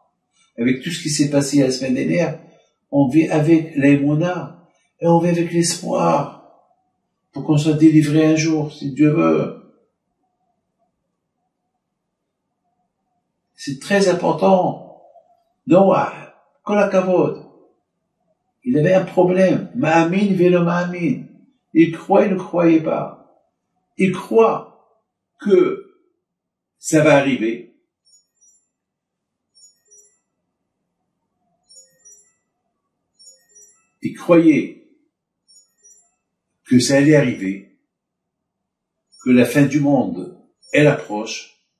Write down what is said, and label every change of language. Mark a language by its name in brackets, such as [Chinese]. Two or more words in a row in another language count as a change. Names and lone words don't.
[French] Avec tout ce qui s'est passé la semaine dernière, on vit avec l'aïmouna et on vit avec l'espoir pour qu'on soit délivré un jour, si Dieu veut. C'est très important. Noah, [Hebrew] כל הכבוד, [French] il avait un problème. [Hebrew] מאמין ולא מאמין. [French] Il croit, il ne croyait pas. Il croit que ça va arriver. Il croyait que ça allait arriver, que la fin du monde, elle approche.